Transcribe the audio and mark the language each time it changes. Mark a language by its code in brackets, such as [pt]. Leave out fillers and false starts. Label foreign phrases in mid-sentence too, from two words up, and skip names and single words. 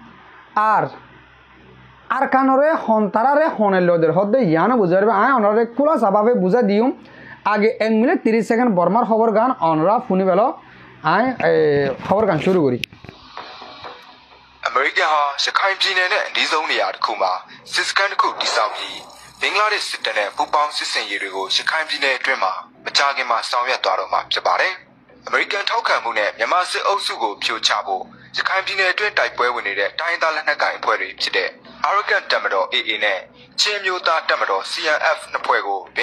[rhg] আর কানরে হন তারারে হনের লোদের হদ্দে ইয়ানো বুঝি পারিবা আয় অনরে খোলা স্বভাবে বুঝা দিম আগে 1 মিনিট 30 সেকেন্ড বর্মার খবর গান অনরা শুনি পেল আয় খবর গান শুরু করি আমেরিকা শিখাইন [my] ပြည်နယ်နဲ့အနီးဆုံးနေရာတစ်ခုမှာစစ်စခန်းတစ်ခုတည်ဆောက်ပြီးဘင်္ဂလားဒေ့ရှ်စစ်တပ်နဲ့ပူးပေါင်းစစ်ဆင်ရေးတွေကိုရခိုင်ပြည်နယ်အတွင်းမှာမကြာခင်မှာဆောင်ရွက်သွားတော့မှာဖြစ်ပါတယ်။အမေရိကန်ထောက်ခံမှုနဲ့မြန်မာစစ်အုပ်စုကိုဖြိုချဖို့ရခိုင်ပြည်နယ်အတွင်းတိုက်ပွဲဝင်နေတဲ့တိုင်းဒေသလက်နက်ကိုင်အဖွဲ့တွေဖြစ်တဲ့ Arakan တပ်မတော် AA နဲ့ချင်းမျိုးသားတပ်မတော်